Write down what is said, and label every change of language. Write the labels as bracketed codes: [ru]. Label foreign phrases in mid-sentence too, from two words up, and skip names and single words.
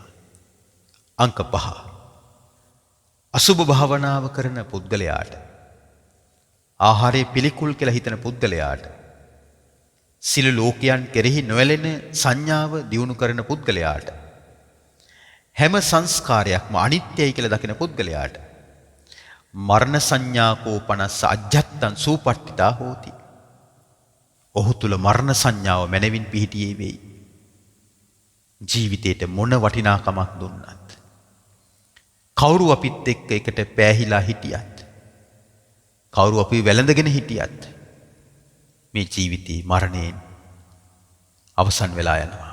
[si] අංක 5 අසුභ භාවනාව කරන පුද්ගලයාට, ආහාරය පිළිකුල් කියලා හිතන පුද්ගලයාට, සියලු ලෝකයන් කෙරෙහි නොඇලෙන සංඥාව දියුණු කරන පුද්ගලයාට හැම සංස්කාරයක්ම අනිත්‍යයි කියලා දකින පුද්ගලයාට [pi] මරණ සංඥා කෝපනස්ස අජ්ජත්තං සූපට්ඨිතා හෝති. [si] ඔහු තුල මරණ සංඥාව මනවින් පිහිටියේ වෙයි. ජීවිතේට මොන වටිනාකමක් දුන්නත් කවුරු අපිත් එක්ක එකට පෑහිලා හිටියත් කවුරු අපි වැළඳගෙන හිටියත් මේ ජීවිතේ මරණයෙන් අවසන් වෙලා යනවා.